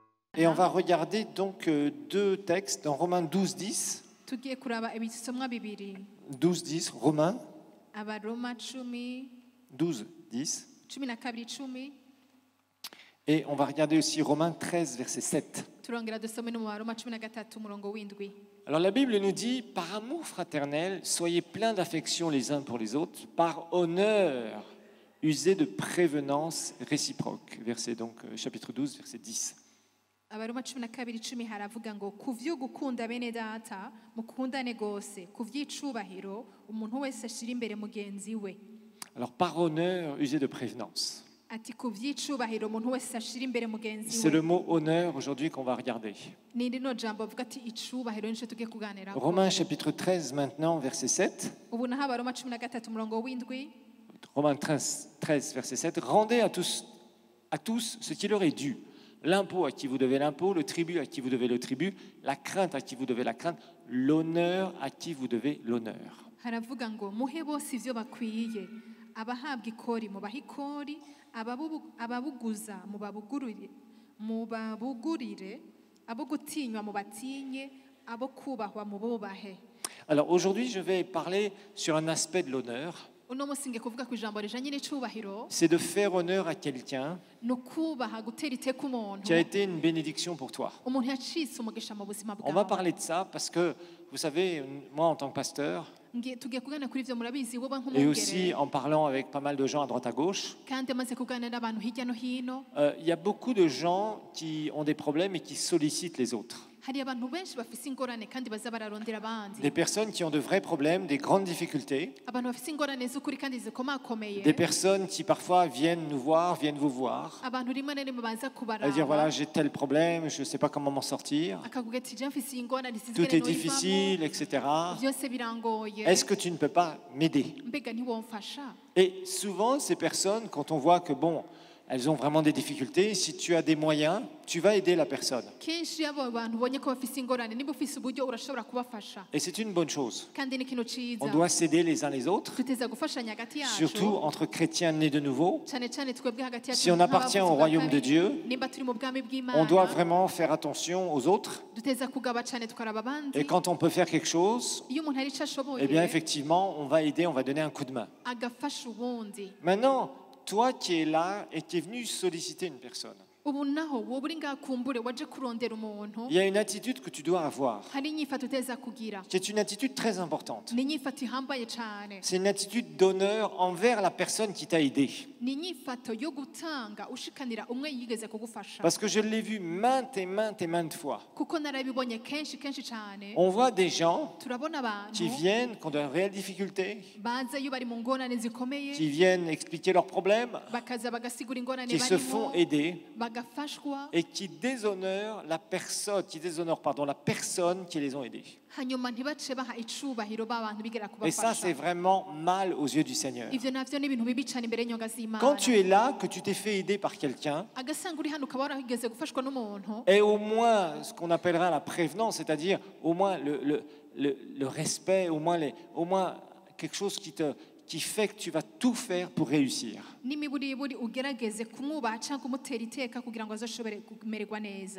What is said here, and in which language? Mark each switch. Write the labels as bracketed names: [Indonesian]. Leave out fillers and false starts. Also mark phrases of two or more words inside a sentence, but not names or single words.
[French] Et on va regarder donc deux textes dans Romains 12, 10. [Rundi] tugiye kuraba ibisomwa bibiri [French] 12, 10, Romains [Rundi] abaroma 10 12, 10. 12:10 [French] Et on va regarder aussi Romains 13, verset 7. [Rundi] turongera dusome no mu baroma 13 umurongo w'indwi. [French] Alors la Bible nous dit, par amour fraternel, soyez pleins d'affection les uns pour les autres, par honneur, usez de prévenance réciproque. Verset donc, chapitre 12, verset 10. [Rundi] abaroma 12:10 haravuga ngo kuvyo gukunda bene data mukundane gose kuvyicubahiro umuntu wese ashira imbere mugenzi we. [French] Alors par honneur, usez de prévenance. [Rundi] ati kuvyicubahiro umuntu wese ashira imbere mugenzi we. [French] C'est le mot honneur aujourd'hui qu'on va regarder. [Rundi] ni rino jambo avuga ati icubahiro nico tugiye kuganira. [French] Romains chapitre 13 maintenant, verset 7. [Rundi] ubu naho abaroma 13 umurongo w'indwi. [French] Romains 13, verset 7. Rendez à tous ce qui leur est dû. L'impôt à qui vous devez l'impôt, le tribut à qui vous devez le tribut, la crainte à qui vous devez la crainte, l'honneur à qui vous devez l'honneur. [Rundi] haravuga ngo muhe bose ivyo bakwiye abahabwa ikori mubaha ikori ababuguza mubabugurire abo gutinywa mubatinye abo kubahwa mububahe. [French] Alors aujourd'hui, je vais parler sur un aspect de l'honneur. [Rundi] uno munsi ngiye kuvuga ku ijambo rijanye n'icubahiro. [French] C'est de faire honneur à quelqu'un [Rundi] no kubaha gutera iteka umuntu [French] qui a été une bénédiction pour toi. [Rundi] umuntu yacitse umugisha mu buzima [French] On va [Rundi] bwawe. [French] parler de ça parce que, vous savez, moi en tant que pasteur, [Rundi] tugiye kuganira kuri ivyo murabizi woba [French] et aussi [Rundi] nk'umwungere [French] en parlant avec pas mal de gens à droite à gauche, [Rundi] kandi amaze kuganira n'abantu hirya no hino [French] il y a beaucoup de gens qui ont des problèmes et qui sollicitent les autres. [Rundi] hari abantu benshi bafise ingorane kandi baza bararondera abandi. [French] Des personnes qui ont de vrais problèmes, des grandes difficultés. [Rundi] abantu bafise ingorane z'ukuri kandi zikomakomeye. [French] Des personnes qui parfois viennent nous voir, viennent vous voir. [Rundi] abantu rimwe na rimwe baza [French] À dire voilà, [Rundi] kubaraba [French] j'ai tel problème, je ne sais pas comment m'en sortir. [Rundi] akavuga ati je mfise ingorane [French] Tout est difficile, etc. [Rundi] byose birangoye [French] Est-ce que tu ne peux pas m'aider? [Rundi] mbega ntiwomfasha. [French] Et souvent, ces personnes, quand on voit que bon, elles ont vraiment des difficultés, si tu as des moyens, tu vas aider la personne. [Rundi] kenshi abo bantu ubonye ko bafise ingorane niba ufise uburyo urashobora kubafasha [French] Et c'est une bonne chose. [Rundi] kandi ni ikintu ciza. [French] On doit s'aider les uns les autres, [Rundi] tuteza gufashanya hagati yacu [French] surtout entre chrétiens nés de nouveau. [Rundi] cyane cyane twebwe hagati yacu. [French] Si on appartient au royaume de Dieu, [Rundi] nimba turi mu bwami bw'Imana [French] on doit vraiment faire attention aux autres. [Rundi] duteza kugaba cyane tukaraba abandi. [French] Et quand on peut faire quelque chose, [Rundi] iyo umuntu ari ico ashoboye [French] eh bien effectivement, on va aider, on va donner un coup de main. [Rundi] agafasha ubundi. [French] Maintenant, toi qui es là et qui es venu solliciter une personne, [Rundi] ubu naho wowe uri ngakumbure waje kurondera umuntu [French] il y a une attitude que tu dois avoir, [Rundi] hari inyifato uteza kugira. [French] qui est une attitude très importante. [Rundi] ni inyifato ihambaye cyane. [French] C'est une attitude d'honneur envers la personne qui t'a aidé. [Rundi] ni inyifato yo gutanga ushikanira umwe yigeze kugufasha. [French] Parce que je l'ai vu maintes et maintes fois. [Rundi] kuko narabibonye kenshi cyane. [French] On voit des gens [Rundi] turabona abantu [French] qui viennent, qui ont de réelles difficultés, [Rundi] baza iyo bari mu ngorane zikomeye [French] qui viennent expliquer leurs problèmes, [Rundi] bakaza bagasigura ingorane [French] qui se font [Rundi] barimo [French] aider [Rundi] bagafashwa [French] et qui déshonorent la personne, la personne qui les ont aidés. [Rundi] hanyuma ntibace baha icubahiro b'abantu bigera [French] Et ça, c'est [Rundi] kubafasha. [French] vraiment mal aux yeux du Seigneur. [Rundi] ivyo navyo ni ibintu bibi cyane imbere y'inyoga [French] Quand [Rundi] z'Imana. [French] tu es là, que tu t'es fait aider par quelqu'un, [Rundi] agasanga uri hano ukaba warahigeze gufashwa n'umuntu [French] et au moins ce qu'on appellera la prévenance, c'est-à-dire au moins le respect, au moins quelque chose qui fait que tu vas tout faire pour réussir. [Rundi] n'imiburiburi ugerageze kumwubaha cyangwa kumutera iteka kugira ngo azoshobore kumererwa neza.